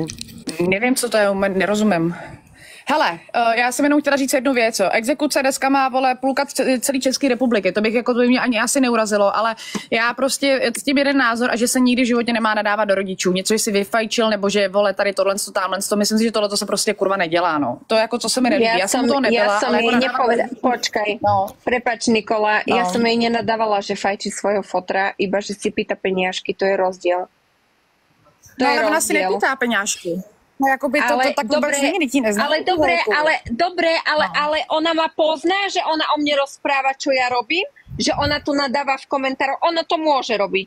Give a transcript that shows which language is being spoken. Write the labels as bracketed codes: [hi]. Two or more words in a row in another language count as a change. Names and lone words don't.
[cs] Nevím, co to je, nerozumím. Hele, já jsem jenom chtěla říct jednu věc. Exekuce dneska má, vole, půlka celé České republiky. To by mě ani asi neurazilo, ale já prostě s tím jeden názor a že se nikdy v životě nemá nadávat do rodičů. Něco, že si vyfajčil, nebo že, vole, tady tohle, tamhle, myslím si, že tohle se prostě kurva nedělá, no. To jako, co se mi nelíbí. Já jsem to nebyla, [sk] ja som [cs] ale [sk] jej [cs] jako [sk] počkaj, prepač Nikola, ja som jej nenadávala, že fajčí svojho fotra, iba že si pýta peniažky, to je rozdiel. To je ale ona si nepýtá peňažky. [cs] No, jakoby to tak vůbec není, ti neznám. [sk] Ale ona ma pozná, že ona o mne rozpráva, čo ja robím, že ona tu nadáva v komentároch, ona to môže robiť.